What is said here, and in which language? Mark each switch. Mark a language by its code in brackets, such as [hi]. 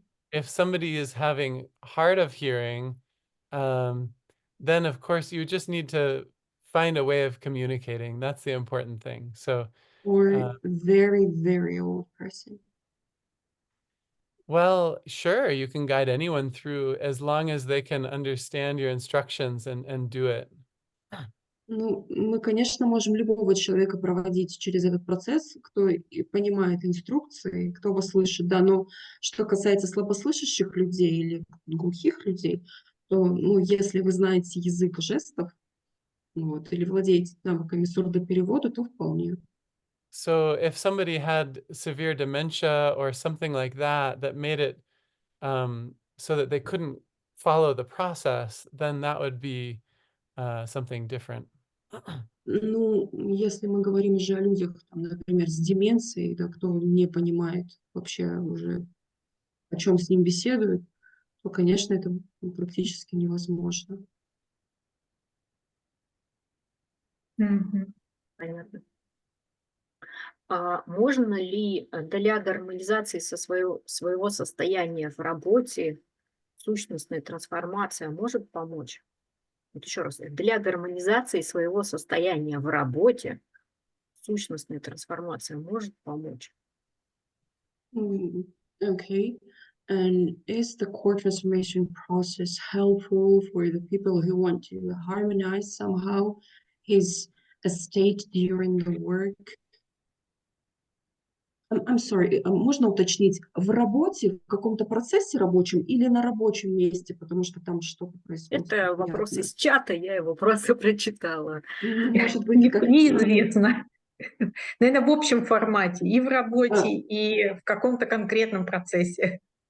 [en] If somebody is having hard of hearing, then of course you just need to find a way of communicating. That's the important thing. So, or very, very old person. Well, sure, you can guide anyone through as long as they can understand your instructions and do it. [ru] Мы, конечно, можем любого человека проводить через этот процесс, кто и понимает инструкции, кто вас слышит, да, но что касается слабослышащих людей или глухих людей, то, если вы знаете язык жестов, или владеете навыками сурдоперевода, то вполне. [en] So if somebody had severe dementia or something like that made it so that they couldn't follow the process, then that would be something different. [ru] Если мы говорим же о людях, например, с деменцией, да, кто не понимает вообще уже, о чем с ним беседуют, то, конечно, это практически невозможно. Понятно. Можно ли для гармонизации своего состояния в работе сущностная трансформация может помочь? Вот еще раз, для гармонизации своего состояния в работе сущностная трансформация может помочь? [en] Okay. And is the core transformation process helpful for the people who want to harmonize somehow his state during the work? I'm sorry, [ru] можно уточнить, в работе, в каком-то процессе рабочем или на рабочем месте, потому что там что-то происходит? Это вопрос из чата, я его просто прочитала. Может быть, неизвестно. Наверное, в общем формате, и в работе, и в каком-то конкретном процессе.